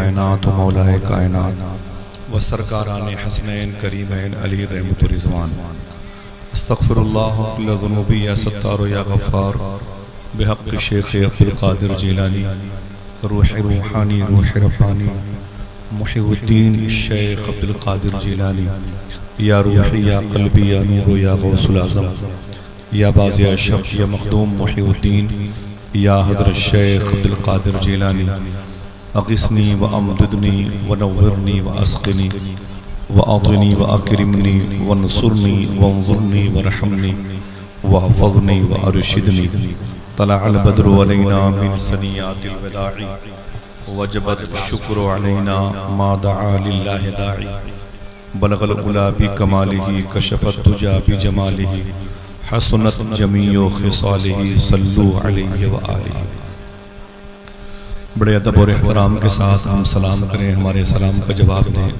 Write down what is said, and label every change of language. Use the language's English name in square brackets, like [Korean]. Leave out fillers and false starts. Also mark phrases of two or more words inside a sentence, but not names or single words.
[Urdu] و مولا کائنات و سرکاران حسنین کریمین علی رحمت و رضوان [Arabic] استغفر اللہ کل ذنوبی یا ستار یا غفار بحق شیخ عبدالقادر جیلانی روح روحانی روح ربانی محی الدین شیخ عبدالقادر جیلانی یا روحی یا قلبی یا نور یا غوث العظم یا بازی شب یا مخدوم محی الدین یا حضرت شیخ عبدالقادر جیلانی اغثنی و امددنی و نورنی و اسقنی و اعطنی و اکرمنی و نصرنی و انظرنی و رحمنی و حفظنی و ارشدنی طلع البدر علینا من سنیات الوداع وجبت الشکر علینا ما دعا للہ داعی بلغ العلا بکمالہ کشف الدجا بجمالہ حسنت جمیع خصالہ صلو علیہ وآلہ۔ [Urdu] بڑے ادب اور احترام کے ساتھ ہم سلام کریں، ہمارے سلام کا جواب دیں۔